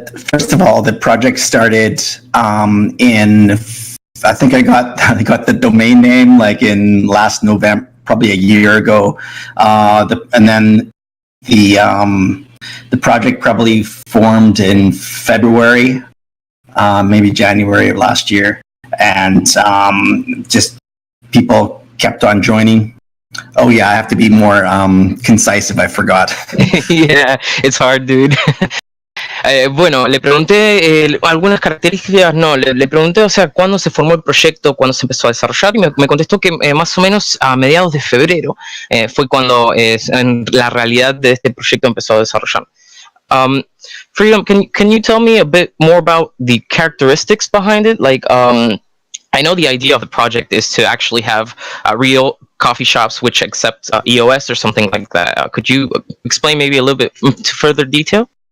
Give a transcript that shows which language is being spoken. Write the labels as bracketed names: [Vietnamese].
[English] First of all, the project started in, I think I got the domain name like in last November, probably a year ago, and then the project probably formed in February, maybe January of last year, and just people kept on joining. Oh yeah, I have to be more concise if I forgot. Yeah, it's hard, dude. [Spanish] Bueno, le pregunté algunas características, no, le pregunté, o sea, cuándo se formó el proyecto, cuándo se empezó a desarrollar, y me contestó que más o menos a mediados de febrero fue cuando en la realidad de este proyecto empezó a desarrollar. [English] Freedom, can you tell me a bit more about the characteristics behind it? Like, I know the idea of the project is to actually have real coffee shops which accept EOS or something like that. Could you explain maybe a little bit to further detail?